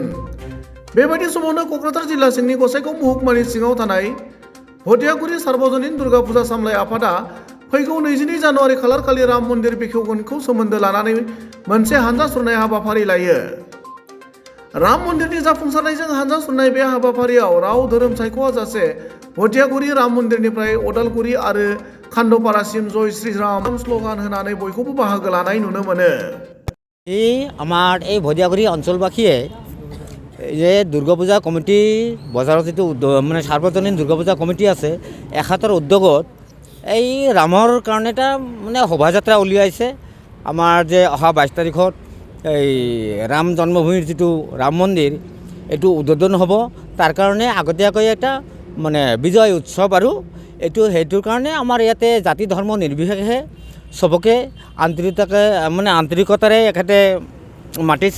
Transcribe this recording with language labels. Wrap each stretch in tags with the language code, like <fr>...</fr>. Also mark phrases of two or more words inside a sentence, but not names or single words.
<brx>बेबायदि समावनो क'क्राझार जिल्ला सिंनि गसाइगाव महकुमानि सिङाव थानाय भदियागुरि सार्वजनिन दुर्गा फुजा सामलाय आफादा फैगौ 22 जानुवारि खालार खालि राम मन्दिर बेखेवगोनखौ सोमोन्दो लानानै मोनसे हानजा सुरनाय हाबाफारि लायो। राम मन्दिरनि जाफुंसारनायजों हानजा सुरनाय बे हाबाफारियाव राव धोरोम सायख'आजासे भदियागुरि राम मन्दिरनिफ्राय अदालगुरि आरो खान्डपारासिम जय श्रीराम स्ल'गान होनानै बयखौबो बाहागो लानाय नुनो मोनो।</brx> <as>আমাৰ এই ভদিয়াগুৰি অঞ্চলবাসীয়ে যে দুৰ্গা পূজা কমিটি বজাৰত যিটো মানে সাৰ্বজনীন দুৰ্গা পূজা কমিটি আছে এখেতৰ উদ্যোগত এই ৰামৰ কাৰণে এটা মানে শোভাযাত্ৰা উলিয়াইছে। আমাৰ যে অহা 22 তাৰিখত এই ৰাম জন্মভূমিৰ যিটো ৰাম মন্দিৰ এইটো উদ্বোধন হ'ব, তাৰ কাৰণে আগতীয়াকৈ এটা মানে বিজয় উৎসৱ আৰু সেইটোৰ কাৰণে আমাৰ ইয়াতে জাতি ধৰ্ম নিৰ্বিশেষে চবকে আন্তৰিকতাৰে এখেতে মাতিছে।</as>